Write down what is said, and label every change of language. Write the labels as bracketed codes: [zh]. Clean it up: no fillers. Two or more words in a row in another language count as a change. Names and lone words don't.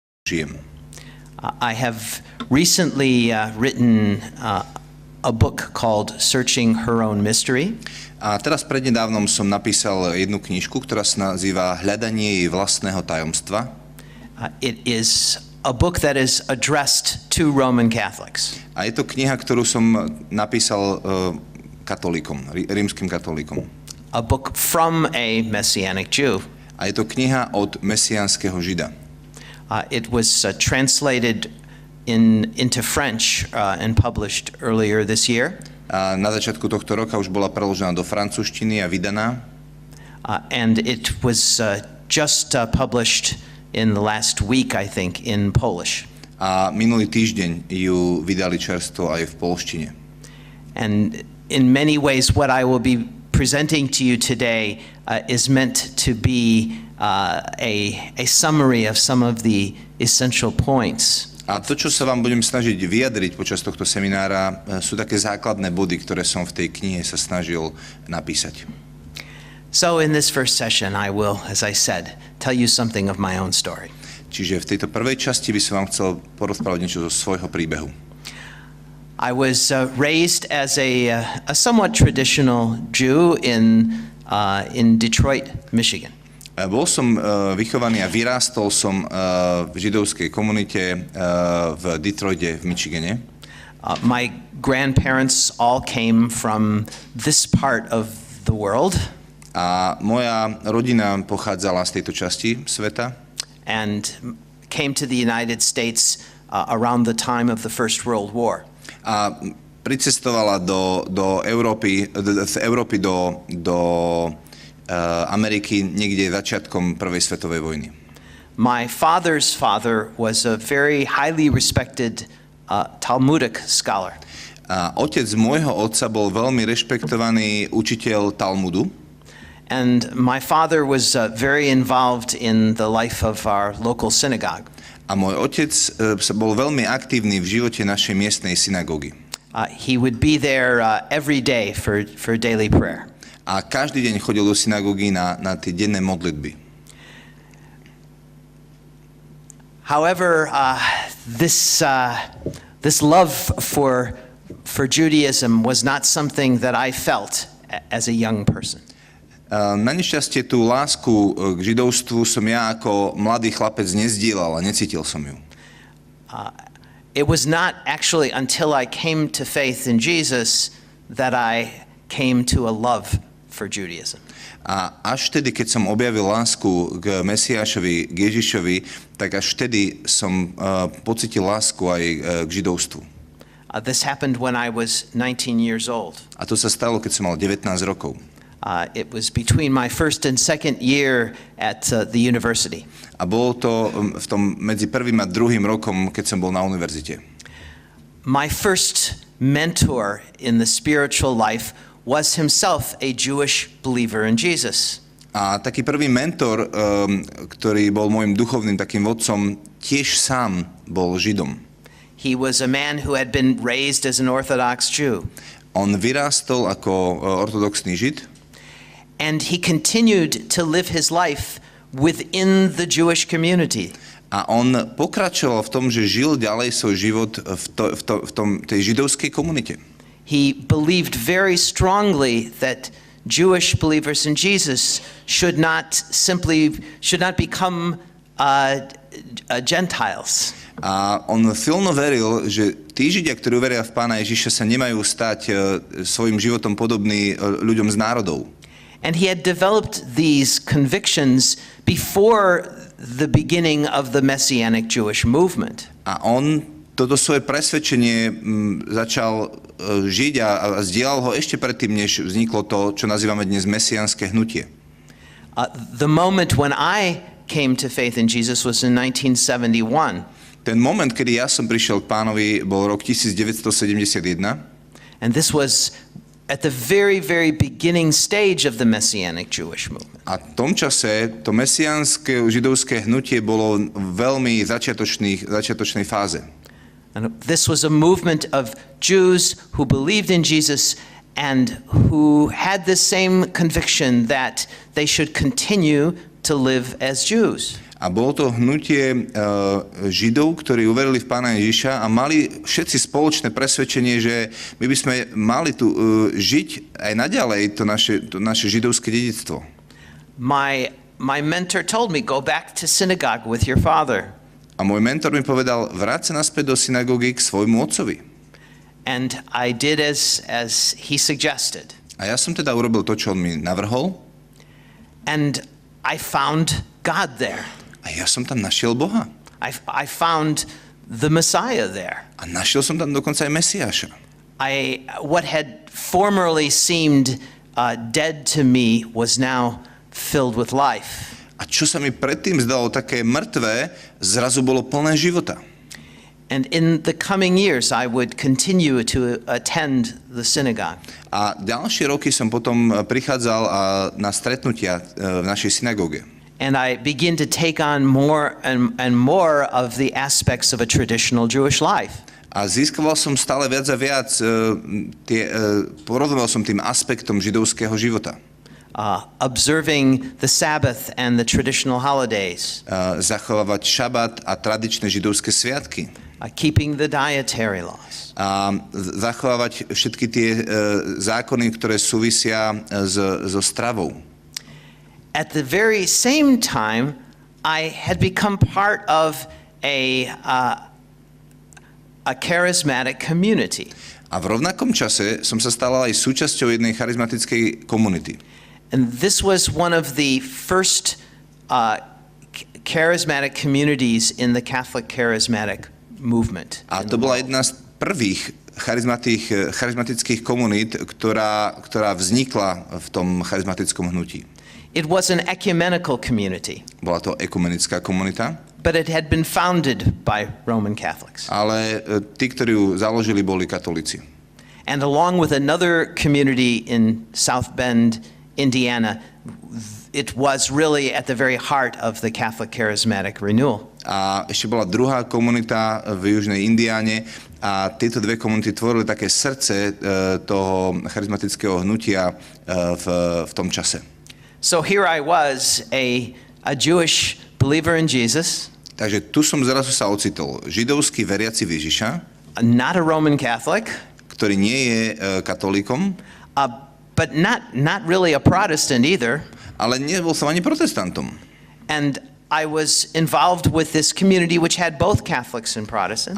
[sk] žijem. [en] I have recently written a book called Searching Her Own Mystery. [sk] A teraz prednedávnom som napísal jednu knižku, ktorá sa nazýva Hľadanie jej vlastného tajomstva. [en] It is a book that is addressed to Roman Catholics. [sk] A je to kniha, ktorú som napísal katolíkom, rímskym katolíkom. [en] A book from a Messianic Jew. [sk] A je to kniha od mesiánskeho Žida. [en] It was translated into French and published earlier this year. [sk] A na začiatku tohto roka už bola preložená do francúzštiny a vydaná. [en] And it was just published in the last week, I think, in Polish. [sk] A minulý týždeň ju vydali čerstvo aj v polštine. [en] And in many ways, what I will be presenting to you today is meant to be a summary of some of the essential points. [sk] A to, čo sa vám budem snažiť vyjadriť počas tohto seminára, sú také základné body, ktoré som v tej knihe sa snažil napísať. [en] So in this first session, I will, as I said, tell you something of my own story. [sk] Čiže v tejto prvej časti by som vám chcel porozprávať niečo zo svojho príbehu. [en] I was raised as a somewhat traditional Jew in Detroit, Michigan. [sk] Bol som vychovaný a vyrástol som v židovskej komunite v Detroite v Michigane. [en] My grandparents all came from this part of the world. [sk] A moja rodina pochádzala z tejto časti sveta. [en] And came to the United States around the time of the First World War. [sk] A pricestovala do Európy, do Ameriky niekde začiatkom Prvej svetovej vojny. [en] My father's father was a very highly respected Talmudic scholar. [sk] A otec môjho otca bol veľmi rešpektovaný učiteľ Talmudu. [en] And my father was very involved in the life of our local synagogue. [sk] A môj otec bol veľmi aktívny v živote našej miestnej synagógy. [en] He would be there every day for daily prayer. [sk] A každý deň chodil do synagógy na tie denné modlitby. [en] However, this love for Judaism was not something that I felt as a young person. [sk] Na nešťastie tú lásku k židovstvu som ja ako mladý chlapec nezdieľal a necítil som ju. [en] It was not actually until I came to faith in Jesus that I came to a love for Judaism. [sk] A až vtedy, keď som objavil lásku k Mesiášovi, k Ježišovi, tak až vtedy som pocítil lásku aj k židovstvu. [en] This happened when I was 19 years old. [sk] A to sa stalo, keď som mal 19 rokov. [en] It was between my first and second year at the university. [sk] A bolo to v tom medzi prvým a druhým rokom, keď som bol na univerzite. [en] My first mentor in the spiritual life was himself a Jewish believer in Jesus. [sk] A taký prvý mentor, ktorý bol môjim duchovným takým vodcom, tiež sám bol Židom. [en] He was a man who had been raised as an Orthodox Jew. [sk] On vyrástol ako ortodoxný Žid. [en] And he continued to live his life within the Jewish community. [sk] A on pokračoval v tom, že žil ďalej svoj život v tej židovskej komunite. [en] He believed very strongly that Jewish believers in Jesus should not become Gentiles. [sk] A on silno veril, že tí Židia, ktorí veria v Pána Ježiša, sa nemajú stať svojim životom podobní ľuďom z národov. [en] And he had developed these convictions before the beginning of the Messianic Jewish movement. [sk] A on toto svoje presvedčenie začal žiť a zdieľal ho ešte predtým, než vzniklo to, čo nazývame dnes mesiánske hnutie. [en] The moment when I came to faith in Jesus was in 1971. [sk] Ten moment, kedy ja som prišiel k Pánovi, bol rok 1971. [en] And this was at the very, very beginning stage of the Messianic Jewish movement. [sk] A v tom čase to mesiánske židovské hnutie bolo veľmi začiatočnej fáze. [en] And this was a movement of Jews who believed in Jesus and who had the same conviction that they should continue to live as Jews. [sk] A bolo to hnutie Židov, ktorí uverili v Pána Ježiša a mali všetci spoločné presvedčenie, že my by sme mali tu žiť aj naďalej to naše židovské dedičstvo. [en] My mentor told me, go back to synagogue with your father. [sk] A môj mentor mi povedal, vráť sa naspäť do synagógy k svojmu otcovi. [en] And I did as he suggested. [sk] A ja som teda urobil to, čo on mi navrhol. [en] And I found God there. [sk] A ja som tam našiel Boha. [en] I found the Messiah there. [sk] A našiel som tam dokonca aj Mesiáša. [en] What had formerly seemed dead to me was now filled with life. [sk] A čo sa mi predtým zdalo také mŕtvé, zrazu bolo plné života. [en] And in the coming years I would continue to attend the synagogue. [sk] A ďalšie roky som potom prichádzal na stretnutia v našej synagóge. [en] And I begin to take on more and more of the aspects of a traditional Jewish life. [sk] A získaval som stále viac a viac, porozumeval som tým aspektom židovského života. [en] Observing the Sabbath and the traditional holidays. [sk] Zachovávať šabat a tradičné židovské sviatky. [en] Keeping the dietary laws. [sk] A zachovávať všetky tie zákony, ktoré súvisia so stravou. [en] At the very same time, I had become part of a charismatic community. [sk] A v rovnakom čase som sa stal aj súčasťou jednej charizmatickej komunity. [en] And this was one of the first charismatic communities in the Catholic charismatic movement. [sk] A to bola jedna z prvých charizmatických komunít, ktorá vznikla v tom charizmatickom hnutí. [en] It was an ecumenical community. [sk] Bola to ekumenická komunita. [en] But it had been founded by Roman Catholics. [sk] Ale tí, ktorí ju založili, boli katolíci. [en] And along with another community in South Bend, Indiana, it was really at the very heart of the Catholic charismatic renewal. [sk] A ešte bola druhá komunita v južnej Indiane a tieto dve komunity tvorili také srdce toho charizmatického hnutia v tom čase. [en] So here I was, a Jewish believer in Jesus. [sk] Takže tu som zrazu sa ocitol. Židovský veriaci v Ježiša. [en] Not a Roman Catholic. [sk] Ktorý nie je katolíkom. [en] But not really a Protestant either. [sk] Ale nebol som ani protestantom. [en] And I was involved with this community which had both Catholics and Protestants.